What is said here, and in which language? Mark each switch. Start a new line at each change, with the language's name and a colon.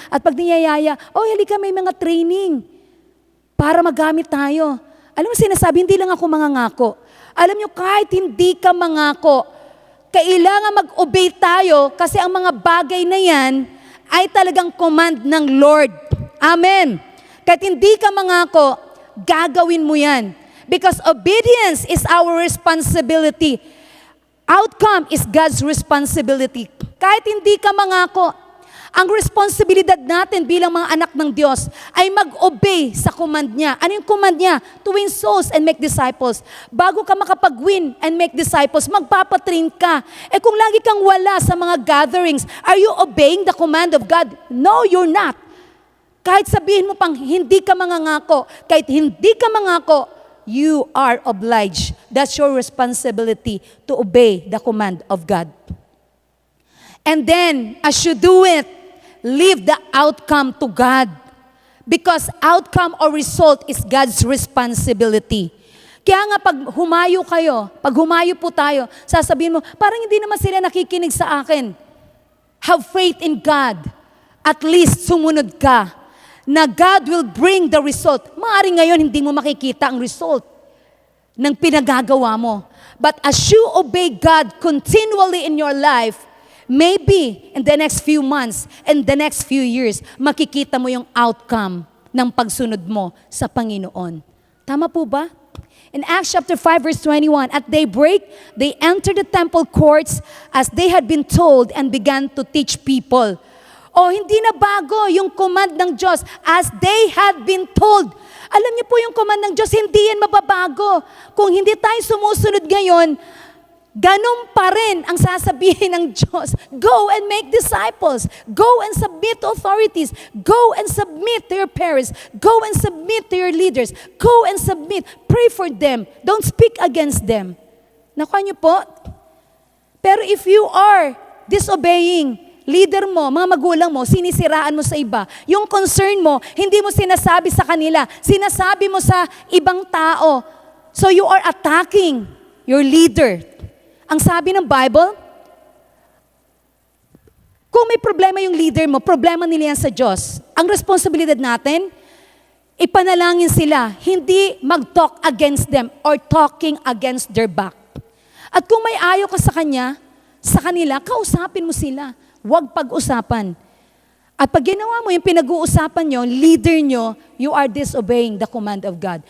Filipino: At pag niyayaya, halika, may mga training para magamit tayo. Alam mo, sinasabi, hindi lang ako mangangako. Alam niyo, kahit hindi ka mangako, kailangan mag-obey tayo kasi ang mga bagay na yan ay talagang command ng Lord. Amen. Kahit hindi ka mangako, gagawin mo yan.
English: Because obedience is our responsibility. Outcome is God's responsibility.
Filipino: Kahit hindi ka mangako, ang responsibilidad natin bilang mga anak ng Diyos ay mag-obey sa command niya. Ano yung command niya?
English: To win souls and make disciples.
Filipino: Bago ka makapag-win and make disciples, magpapatrain ka. Kung lagi kang wala sa mga gatherings,
English: are you obeying the command of God? No, you're not.
Filipino: Kahit sabihin mo pang hindi ka mangangako, kahit hindi ka mangako,
English: you are obliged. That's your responsibility to obey the command of God. And then, as you do it, leave the outcome to God. Because outcome or result is God's responsibility.
Filipino: Kaya nga pag humayo po tayo, sasabihin mo, parang hindi naman sila nakikinig sa akin.
English: Have faith in God.
Filipino: At least sumunod ka.
English: Na God will bring the result.
Filipino: Maaaring ngayon hindi mo makikita ang result ng pinagagawa mo.
English: But as you obey God continually in your life, maybe in the next few months and the next few years,
Filipino: makikita mo yung outcome ng pagsunod mo sa Panginoon. Tama po ba?
English: In Acts chapter 5 verse 21, at daybreak, they entered the temple courts as they had been told and began to teach people.
Filipino: O hindi na bago yung command ng Diyos
English: as they had been told.
Filipino: Alam niyo po yung command ng Diyos, hindi yan mababago. Kung hindi tayo sumusunod ngayon, ganun pa rin ang sasabihin ng Diyos.
English: Go and make disciples. Go and submit to authorities. Go and submit to your parents. Go and submit to your leaders. Go and submit. Pray for them. Don't speak against them.
Filipino: Nakuha niyo po? Pero
English: if you are disobeying,
Filipino: leader mo, mga magulang mo, sinisiraan mo sa iba, yung concern mo, hindi mo sinasabi sa kanila, sinasabi mo sa ibang tao.
English: So you are attacking your leader.
Filipino: Ang sabi ng Bible, kung may problema yung leader mo, problema nila yan sa Diyos. Ang responsibilidad natin, ipanalangin sila, hindi mag-talk against them
English: or talking against their back.
Filipino: At kung may ayaw ka sa kanila, kausapin mo sila. Huwag pag-usapan. At pag ginawa mo yung pinag-uusapan nyo, leader nyo,
English: you are disobeying the command of God.